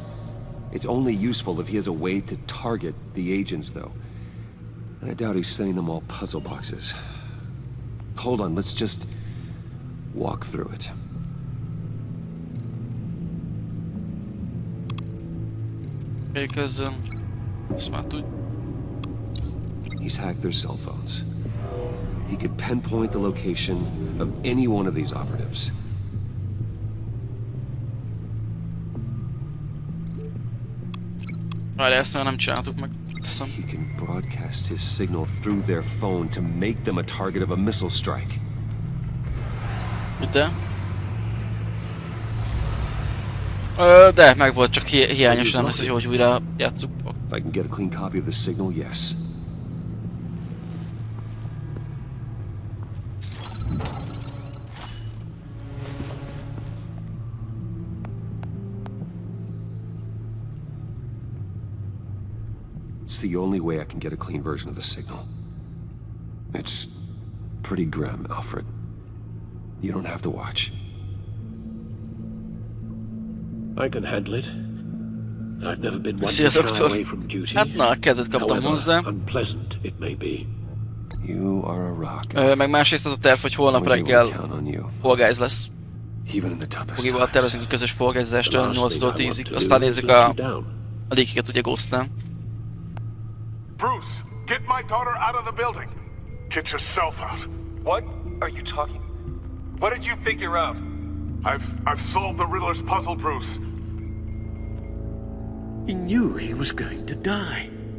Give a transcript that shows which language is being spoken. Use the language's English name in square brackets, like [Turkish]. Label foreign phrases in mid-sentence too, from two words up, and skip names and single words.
[English] It's only useful if he has a way to target the agents, though. And I doubt he's sending them all puzzle boxes. Hold on, let's just walk through it. Because, [Hungarian] ezt már tud. [English] He's hacked their cell phones. He could pinpoint the location of any one of these operatives. [Hungarian] Várjál, ezt már nem csináltuk meg. Hiszem. [English] He can broadcast his signal through their phone to make them a target of a missile strike. [Hungarian] De? De, meg volt, csak hiányos, nem lesz, hogy újra játsszuk. [English] If I can get a clean copy of the signal, yes. It's the only way I can get a clean version of the signal. It's pretty grim, Alfred. You don't have to watch. I can handle it. I've never been one [Hungarian] Szia, [English] to shy [Hungarian] doktor. [English] away from duty. [Hungarian] Hát na, kedvet kaptam hozzá. [English] However unpleasant it may be. You are a rock. [Hungarian] Meg másrészt az a terv, hogy holnap [English] Always able to [Hungarian] reggel [English] count on you, [Hungarian] Fall Guys lesz. [English] even in the toughest [Hungarian] Bogival [English] times. [Hungarian] tervezünk egy közös Fall Guys-zást [English] The last thing [Hungarian] 8-tól [English] I want [Hungarian] 10-ig. [English] to [Hungarian] Aztán [English] do is [Hungarian] nézzük [English] let [Hungarian] a [English] you down. [Hungarian] lékiket ugye Ghostnál. [English] Bruce, get my daughter out of the building. Get yourself out. What are you talking? What did you figure out? I've solved the Riddler's puzzle, Bruce. He knew he was going to die.